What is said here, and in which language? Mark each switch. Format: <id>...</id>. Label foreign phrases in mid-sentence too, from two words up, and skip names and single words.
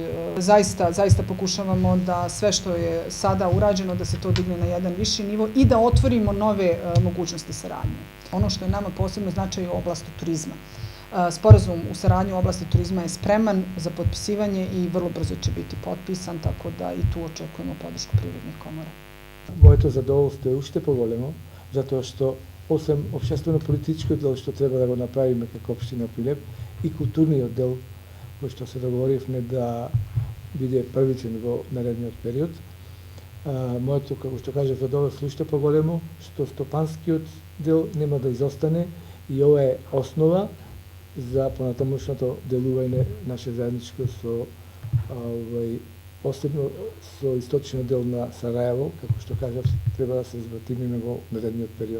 <bs>Zaista pokušavamo da sve što je sada urađeno da se to digne na jedan viši nivo i da otvorimo nove mogućnosti saradnje. Ono što je nama posebno značaj je oblast turizma. Sporazum u saradnji u oblasti turizma je spreman za potpisivanje i vrlo brzo će biti potpisan, tako da i tu očekujemo podršku privrednih komora.</bs> <mk>Моето задоволство е уште поголемо, затоа што освен општествено-политичкиот дел што треба да го направиме како општина Прилеп и културниот дел кој што се договоривме да биде првичен во наредниот период, моето, како што кажав, задоволство уште поголемо, што стопанскиот дел нема да изостане и ова е основа за понатамошното делување наше заедничко со посебно со источниот дел на Сараево, како што кажав, треба да се извратиме во наредниот период.</mk>